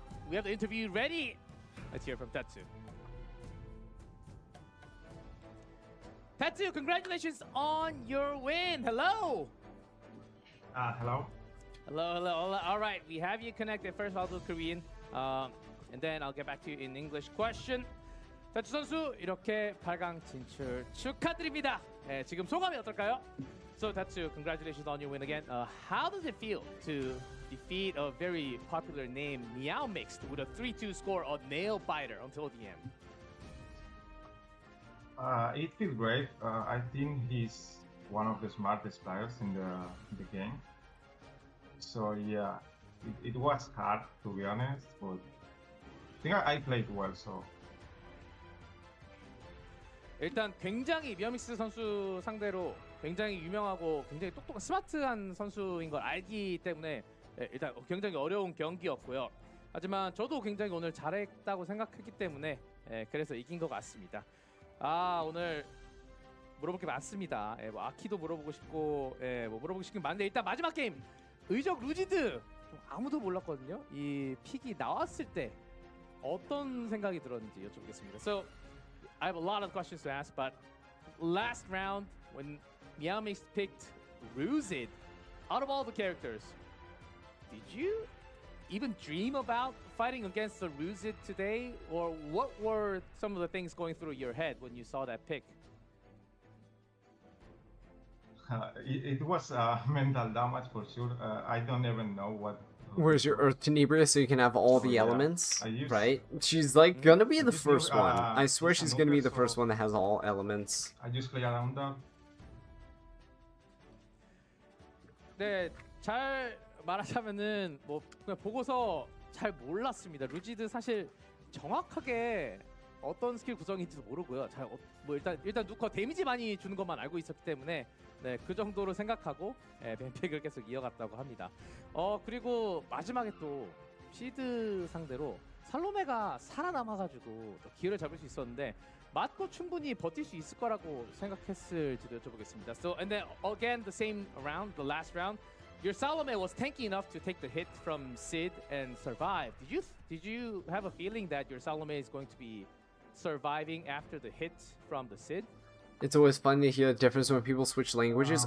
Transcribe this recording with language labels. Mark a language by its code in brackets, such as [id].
[en] We have the interview ready. Let's hear from Tetsu. Tetsu, congratulations on your win. Hello. Hello. Hello. All right, we have you connected. First, I'll do Korean, and then I'll get back to you in English. Question. [ko] 태츠 선수 이렇게 8강 진출 축하드립니다. 지금 소감이 어떨까요? [en] So Tetsu, congratulations on your win again. How does it feel to defeat a very popular name, Meowmix, with a 3-2 score on Nail Biter until the end? It feels great. I think he's one of the smartest players in the game. So yeah, it was hard to be honest, but I think I played well. So [ko] 일단 굉장히 미아믹스 선수 상대로 굉장히 유명하고 굉장히 똑똑한 스마트한 선수인 걸 알기 때문에 일단 굉장히 어려운 경기였고요. 하지만 저도 굉장히 오늘 잘했다고 생각했기 때문에 그래서 이긴 것 같습니다. 오늘 물어볼 게 많습니다. 뭐 아키도 물어보고 싶고 뭐 물어보고 싶은 게 많은데 일단 마지막 게임 의적 루지드 좀 아무도 몰랐거든요. 이 픽이 나왔을 때 어떤 생각이 들었는지 여쭤보겠습니다. [en] So I have a lot of questions to ask, but last round when Miamix picked Ruzid, out of all the characters, did you even dream about fighting against the Ruzid today, or what were some of the things going through your head when you saw that pick? it was mental damage for sure. I don't even know what. Where's your Earth Tenebria so you can have all the yeah, elements, I used- right? She's like gonna be the Did you, first one. I swear she's gonna be the another first one that has all elements. I just play around that. [ko] 네, 잘 말하자면은 뭐 그냥 보고서 잘 몰랐습니다. 루지드 사실 정확하게 어떤 스킬 구성인지도 모르고요. 뭐 일단 누커 데미지 많이 주는 것만 알고 있었기 때문에 네, 그 정도로 생각하고 뱀픽을 계속 이어갔다고 합니다. 그리고 마지막에 또 시드 상대로 살로메가 살아남아가지고 또 기회를 잡을 수 있었는데 맞고 충분히 버틸 수 있을 거라고 생각했을지도 여쭤보겠습니다. [en] So and then again the same round, the last round, your Salome was tanky enough to take the hit from Sid and survive. Did you have a feeling that your Salome is going to be surviving after the hit from the Sid? It's always fun to hear the difference when people switch languages.